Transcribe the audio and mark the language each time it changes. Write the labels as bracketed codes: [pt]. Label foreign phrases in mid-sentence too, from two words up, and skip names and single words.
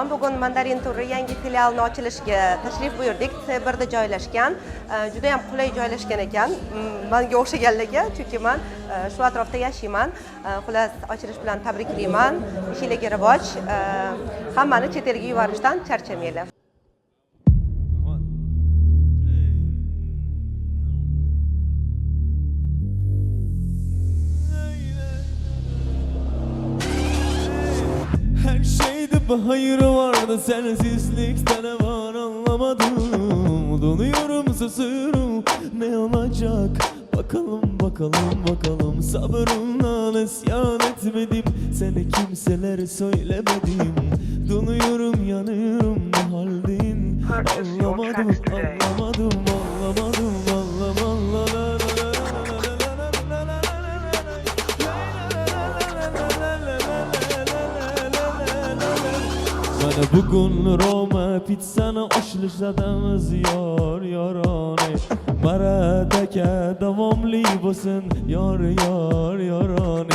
[uz] Bugun Mandarin Tur yangi filialini ochilishiga tashrif buyurdik. T1da joylashgan. Juda ham qulay joylashgan ekan. Menga o'xshaganlarga, chunki men shu atrofda yashayman. Xullas, ochilish bilan tabriklayman. Ishingizga rivoj. Hammani chet elga yuborishdan charchamanglar. [tr] Her şeyde bir hayır vardı, sensizlikten aman anlamadım. Donuyorum, susuyorum, ne olacak? Bakalım, bakalım, bakalım. Sabırımla isyan etmedim, seni kimselere söylemedim. Donuyorum, yanıyorum, ne haldin? Anlamadım, anlamadım, anlamadım, anlamadım. [uz] Mana bugun Roma pizzani ochilishadamiz yor yorone. Maradaka davomli bo'lsin yor yor yorone.